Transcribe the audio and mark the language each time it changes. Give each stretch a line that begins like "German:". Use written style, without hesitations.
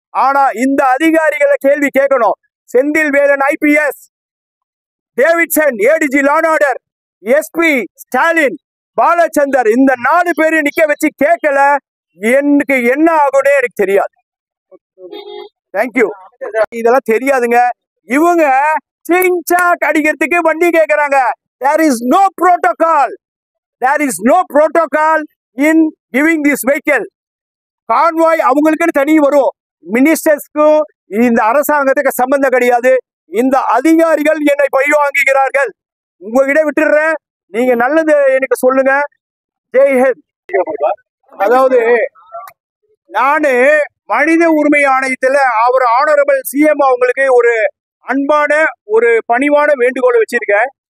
Tamil: ஆனா இந்த அதிகாரிகளை கேள்வி கேட்கணும். Senthil Velan IPS, Davidson ADG law and order, SP Stalin, Balachander, இந்த 4 பேரையும் நிக்க வச்சு கேட்கல, எனக்கு என்ன ஆகும்னே எனக்கு தெரியாது. தேங்க்யூ. இதெல்லாம் தெரியாதுங்க. இவங்க சிங்சாக் அடிக்கிறதுக்கு வண்டி கேட்கறாங்க.
English: There is no protocol. There is no protocol in giving this vehicle.
Tamil: Convoy அவங்களுக்குன்னு தனி வரும். மினிஸ்டர்ஸ்க்கும் இந்த அரசாங்கத்துக்கு சம்பந்தம் கிடையாது. இந்த அதிகாரிகள் என்னை பழி வாங்குகிறார்கள். உங்ககிட்ட விட்டுடுறேன், நீங்க நல்லது எனக்கு சொல்லுங்க. ஜெய்ஹிந்த். அதாவது நானு மனித உரிமை ஆணையத்துல அவர் ஆனரபிள் சிஎம் அவங்களுக்கு ஒரு அன்பான ஒரு பணிவான வேண்டுகோளை வச்சிருக்கேன்.